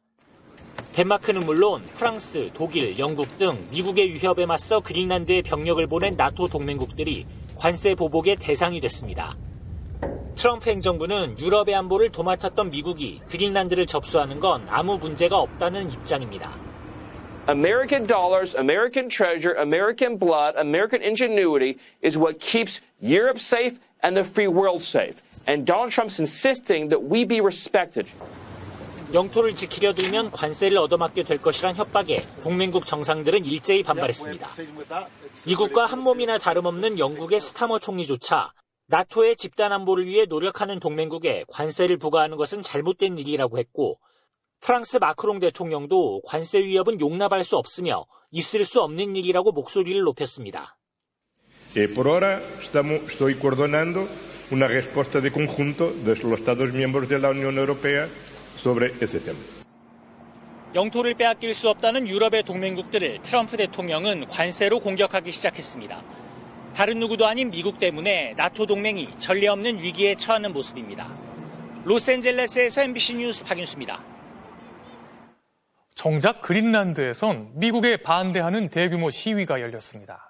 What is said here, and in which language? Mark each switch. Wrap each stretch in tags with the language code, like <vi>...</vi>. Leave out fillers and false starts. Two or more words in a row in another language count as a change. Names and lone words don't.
<ko>덴마크는 물론 프랑스, 독일, 영국 등 미국의 위협에 맞서 그린란드에 병력을 보낸 나토 동맹국들이 관세 보복의 대상이 됐습니다. 트럼프 행정부는 유럽의 안보를 도맡았던 미국이 그린란드를 접수하는 건 아무 문제가 없다는 입장입니다.</ko> <en>American dollars, American treasure, American blood, American ingenuity is what keeps Europe safe and the free world safe. And Donald Trump's insisting that we be respected.</en> <ko>영토를 지키려 들면 관세를 얻어맞게 될 것이란 협박에 동맹국 정상들은 일제히 반발했습니다. 미국과 한 몸이나 다름없는 영국의 스타머 총리조차 나토의 집단 안보를 위해 노력하는 동맹국에 관세를 부과하는 것은 잘못된 일이라고 했고 프랑스 마크롱 대통령도 관세 위협은 용납할 수 없으며 있을 수 없는 일이라고 목소리를 높였습니다.</ko> <es>Por ahora estoy coordinando una respuesta de conjunto de los Estados miembros de la Unión Europea sobre ese tema.</es> <ko>영토를 빼앗길 수 없다는 유럽의 동맹국들을 트럼프 대통령은 관세로 공격하기 시작했습니다. 다른 누구도 아닌 미국 때문에 나토 동맹이 전례 없는 위기에 처하는 모습입니다. 로스앤젤레스에서 MBC 뉴스 박윤수입니다. 정작 그린란드에선 미국에 반대하는 대규모 시위가 열렸습니다.</ko>